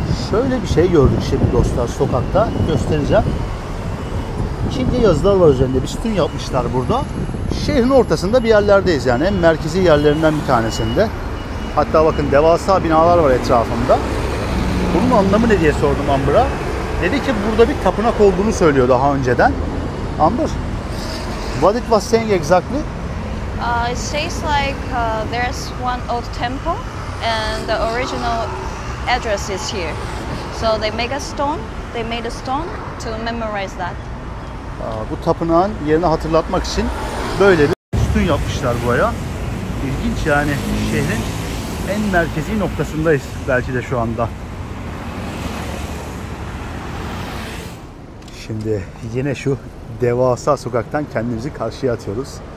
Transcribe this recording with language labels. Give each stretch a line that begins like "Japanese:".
Turkish: Şöyle bir şey gördük şimdi dostlar sokakta göstereceğim. Çince yazılar var üzerinde, bir sütun yapmışlar burada. Şehrin ortasında bir yerlerdeyiz yani en merkezi yerlerinden bir tanesinde. Hatta bakın devasa binalar var etrafında. Bunun anlamı ne diye sordum Amber'a. Dedi ki burada bir tapınak olduğunu söylüyor daha önceden.
English: Amber, what it was saying exactly? It says like there's one old temple and the original address is here. So they make a stone. They made a stone to memorize that.
Turkish: Bu tapınağın yerini hatırlatmak için böyle bir sütun yapmışlar buraya. İlginç yani, şehrin en merkezi noktasındayız belki de şu anda. Şimdi yine şu devasa sokaktan kendimizi karşıya atıyoruz.